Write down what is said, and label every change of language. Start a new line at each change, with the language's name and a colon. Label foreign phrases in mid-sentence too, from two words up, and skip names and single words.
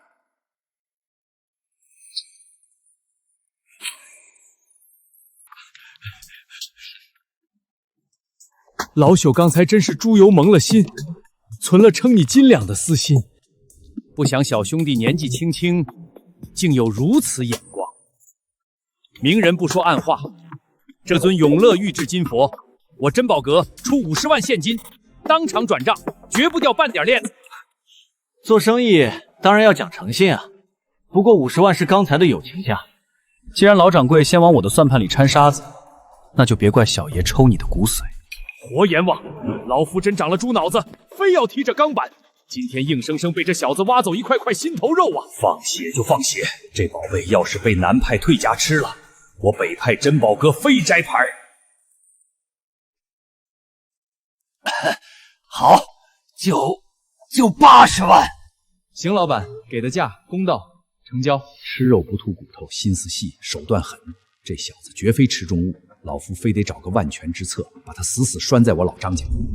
Chinese: 老朽刚才真是猪油蒙了心，存了称你斤两的私心。不想小兄弟年纪轻轻，竟有如此眼光。明人不说暗话，这尊永乐玉制金佛，我珍宝阁出50万现金，当场转账，絕不掉半點鏈子。做生意當然要講誠信啊，不過50萬是剛才的友情價。既然老掌櫃先往我的算盤裡摻沙子，那就別怪小爺抽你的骨髓。活閻王，老夫真長了豬腦子，非要踢這鋼板。今天硬生生被這小子挖走一塊塊心頭肉啊！放血就放血，這寶貝要是被南派退家吃了，我北派珍寶閣非摘牌。好，就80萬。邢老板給的價公道，成交。吃肉不吐骨頭，心思細，手段狠。這小子絕非池中物，老夫非得找個萬全之策，把他死死拴在我老張家。